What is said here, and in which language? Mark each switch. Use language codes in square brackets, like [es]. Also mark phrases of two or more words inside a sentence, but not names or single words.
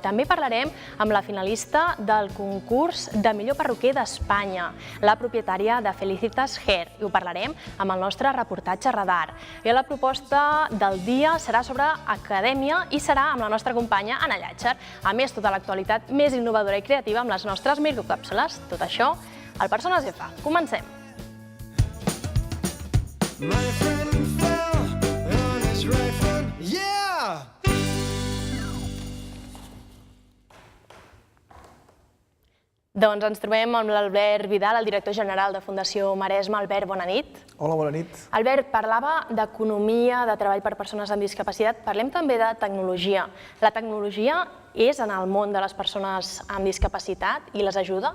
[ca] També parlarem amb la finalista del concurs de millor perruquer d'Espanya, la propietària de Felicitas Hair, i ho parlarem amb el nostre reportatge Radar. I la proposta del dia serà sobre acadèmia i serà amb la nostra companya Anna Llàtzer. A més, tota l'actualitat més innovadora i creativa amb les nostres microcàpsules. Tot això al Persones F. Comencem! [en] My friend fell on his right foot. Yeah! [ca] Doncs ens trobem amb l'Albert Vidal, el director general de Fundació Maresme. Albert, bona nit. Hola, bona nit. Albert, parlava d'economia, de treball per persones amb discapacitat. Parlem també de tecnologia. La tecnologia és en el món de les persones amb discapacitat i les ajuda?